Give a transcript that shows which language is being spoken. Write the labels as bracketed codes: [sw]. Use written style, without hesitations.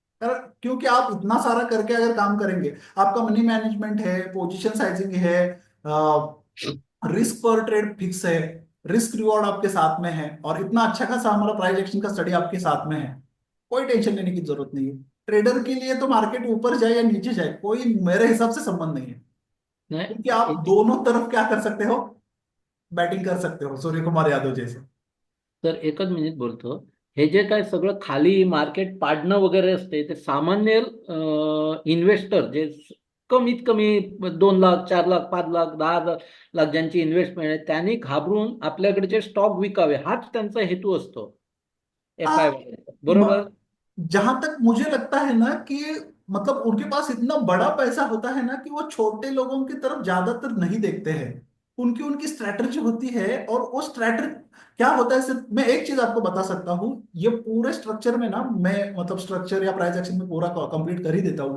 [hi] क्योंकि आप इतना सारा करके अगर काम करेंगे, आपका मनी मैनेजमेंट है, पोजीशन साइजिंग है, रिस्क पर ट्रेड फिक्स है, रिस्क रिवॉर्ड आपके साथ में है, और इतना अच्छा खासा हमारा प्राइस एक्शन का स्टडी आपके साथ में है, कोई टेंशन लेने की जरूरत नहीं है। ट्रेडर के लिए तो मार्केट ऊपर जाए या नीचे जाए कोई मेरे हिसाब से संबंध नहीं है, क्योंकि आप दोनों तरफ क्या कर सकते हो, बैटिंग कर सकते हो, सूर्य कुमार यादव जैसे। [mr] तर एकच मिनिट बोलतो. हे जे काय सगळं खाली मार्केट पाडणं वगैरे असते ते सामान्य इन्व्हेस्टर जे कमीत कमी 2 लाख 4 लाख 5 लाख 10 लाख ज्यांची इन्व्हेस्टमेंट आहे त्यांनी घाबरून आपल्याकडचे स्टॉक विकावे हाच त्यांचा हेतू असतो FI बरोबर. [hi] जहां तक मुझे लगता है ना कि मतलब उनके पास इतना बड़ा पैसा होता है ना कि वो छोटे लोगों की तरफ ज्यादातर नहीं देखते हैं। उनकी उनकी स्ट्रैटेजी होती है, और वो स्ट्रैटेजी क्या होता है, सिर्फ मैं एक चीज आपको बता सकता हूँ। ये पूरे स्ट्रक्चर में ना, मैं मतलब स्ट्रक्चर या प्राइस एक्शन में पूरा कंप्लीट कर ही देता हूँ।